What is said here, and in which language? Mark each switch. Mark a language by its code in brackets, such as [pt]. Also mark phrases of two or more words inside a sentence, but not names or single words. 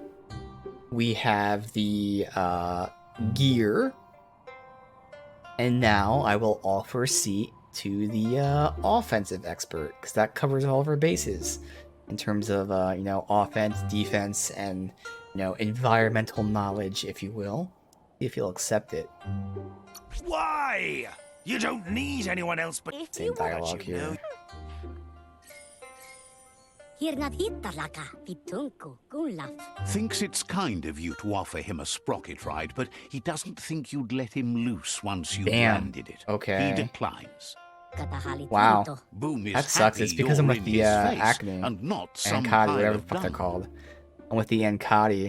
[en] We have the gear, and now I will offer a seat to the offensive expert because that covers all of our bases in terms of you know, offense, defense, and you know, environmental knowledge, if you will. See if you'll accept it. Why? You don't need anyone else but If Same you want dialogue you know. here. Hirnat hitalaka. Pitunku. Gunlaf. Thinks it's kind of you to offer him a sprocket ride, but he doesn't think you'd let him loose once you Damn. landed it. Okay. He declines. Katahali Wow. tanto. Boom is That sucks. happy It's because I'm you're with in the his face acne. and not some Ankati, pile whatever the of fuck they're dung. called. I'm with the Ankati.